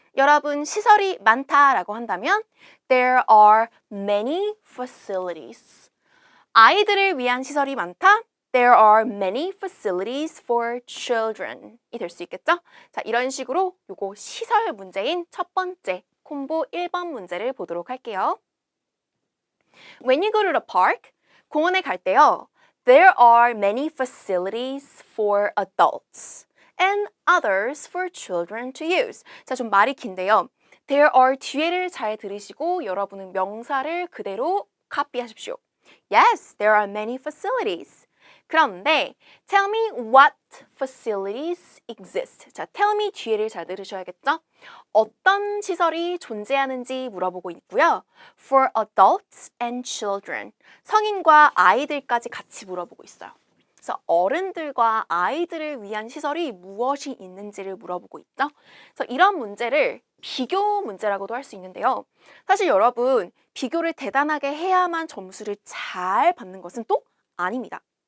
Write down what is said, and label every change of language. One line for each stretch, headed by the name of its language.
Korean: 여러분 시설이 많다라고 한다면
English: there are many facilities.
Korean: 아이들을 위한 시설이 많다.
English: There are many facilities for children
Korean: 이 될 수 있겠죠? 자, 이런 식으로 요거 시설 문제인 첫 번째 콤보 1번 문제를 보도록 할게요.
English: When you go to the park,
Korean: 공원에 갈 때요.
English: There are many facilities for adults and others for children to use.
Korean: 자, 좀 말이 긴데요. There are 뒤에를 잘 들으시고 여러분은 명사를 그대로 카피하십시오.
English: Yes, there are many facilities.
Korean: 그런데
English: tell me what facilities exist.
Korean: 자, tell me 뒤에를 잘 들으셔야겠죠? 어떤 시설이 존재하는지 물어보고 있고요.
English: For adults and children.
Korean: 성인과 아이들까지 같이 물어보고 있어요. 그래서 어른들과 아이들을 위한 시설이 무엇이 있는지를 물어보고 있죠. 그래서 이런 문제를 비교 문제라고도 할 수 있는데요. 사실 여러분 비교를 대단하게 해야만 점수를 잘 받는 것은 또 아닙니다.